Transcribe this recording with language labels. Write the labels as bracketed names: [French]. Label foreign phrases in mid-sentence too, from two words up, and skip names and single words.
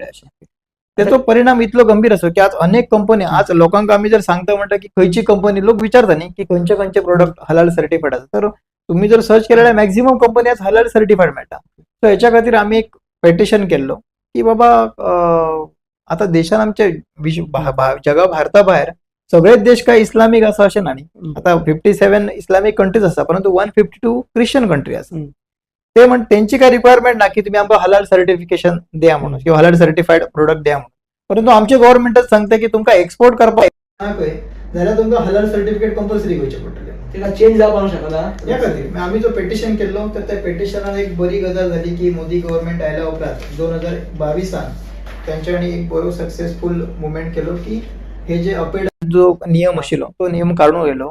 [Konkani] अशें त्याचो परिणाम इतलो गंभीर असो की आज अनेक कंपनी आज लोकांक आम्ही जर सांगता म्हणटा की खंयची कंपनी, लोक विचारता न्ही की खंयचे खंयचे प्रोडक्ट [English] halal certified [Konkani] आसा, तर तुम्ही जर सर्च केल्यार मॅक्झिमम कंपनी आज [English] halal certified [Konkani] मेळटा. सो हेच्या खातीर आम्ही एक पेटिशन केल्लो की बाबा आता देशान आमच्या जगा भारता भायर सगळेच देश काय इस्लामीक आसा अशें ना न्ही. आता 57 [English] Islamic countries [Konkani] आसा परंतु 152 [English] Christian country [Konkani] आसा. ते म्हण त्यांची काय रिक्वायरमेंट ना की तुम्ही आमकां [English] halal certification [Konkani] द्या म्हणून किंवा [English] halal certified product [Konkani] द्या म्हणून, परंतु आमचे गव्हर्नमेंटच सांगता की तुमकां एक्सपोर्ट करपाक जाल्यार तुमकां [English] halal certificate compulsory [Konkani] घेवचे पडटले. तेका चेंज जावपाक शकना. ह्या खातीर आम्ही जो पेटिशन केल्लो तर त्या पेटिशनान एक बरी गजाल झाली की मोदी गव्हर्नमेंट आयल्या उपरांत 2022 त्यांच्यानी एक बरो [English] successful movement [Konkani] केलो की हे जे अपेड जो नियम आशिल्लो तो नियम काडून उडयलो.